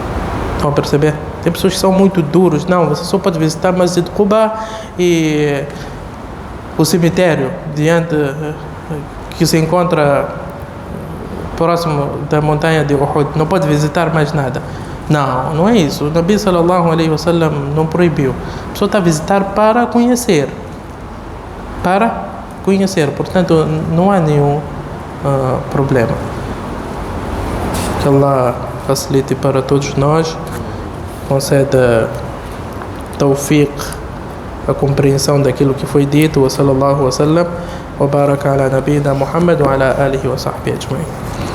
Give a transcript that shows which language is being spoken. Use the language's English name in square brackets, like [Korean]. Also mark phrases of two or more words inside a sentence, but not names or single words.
[Portuguese] Estão a perceber? Tem pessoas que são muito duros. Não, você só pode visitar Masjid Quba e o cemitério que se encontra próximo da montanha de Uhud. Não pode visitar mais nada. Não, não é isso. O Nabi [Arabic] صلى الله عليه وسلم [Portuguese] não proibiu. A pessoa está a visitar para conhecer. Para conhecer. Portanto, não há nenhum problema. Que Allah facilite para todos nós, conceda tawfiq, a compreensão daquilo que foi dito. [Arabic] وصلى الله وسلم وبارك على نبينا محمد وعلى آله وصحبه أجمعين.